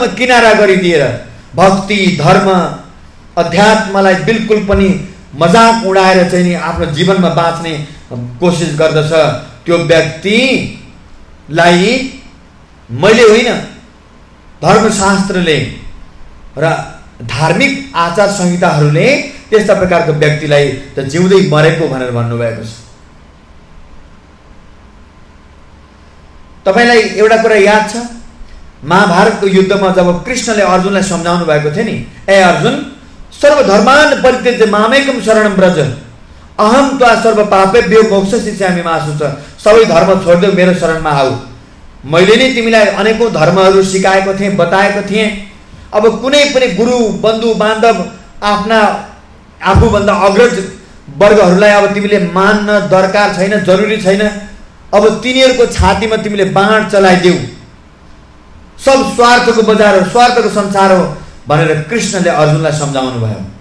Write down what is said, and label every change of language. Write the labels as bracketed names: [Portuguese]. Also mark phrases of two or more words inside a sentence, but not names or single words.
[Nepali] किनारा गरिदिएर भक्ति धर्म अध्यात्मलाई बिल्कुल पनि मजाक उडाएर चाहिँ नि आफ्नो जीवनमा बाँच्ने कोसिस गर्दछ, त्यो व्यक्तिलाई मैले होइन धर्मशास्त्रले र धार्मिक आचार संहिताहरूले त्यस्ता प्रकारको व्यक्तिलाई त जिउँदै मरेको भनेर भन्नुभएको छ। तपाईलाई एउटा कुरा याद छ, महाभारतको युद्धमा जब कृष्णले अर्जुनलाई सम्झाउनु भएको थियो नि, ए अर्जुन [Sanskrit] सर्वधर्मान् परित्यज्य मामेकं शरणं व्रज अहम त्वा सर्व पापेभ्यो मोक्षयिष्यामि मा शुचः। [Nepali] सबै धर्म छोड्देऊ मेरो शरणमा आऊ। मैले नै तिमीलाई अनेकौं धर्महरू सिकाएको थिएँ, बताएको थिएँ। अब कुनै पनि गुरु बन्धु बान्धव आफ्ना आफूभन्दा अग्रज वर्गहरूलाई अब तिमीले मान्न दरकार छैन, जरुरी छैन। अब तिनीहरूको छातीमा तिमीले बाण चलाइदेऊ, सब स्वार्थको बजार हो, स्वार्थको संसार हो भनेर कृष्णले अर्जुनलाई सम्झाउनु भयो।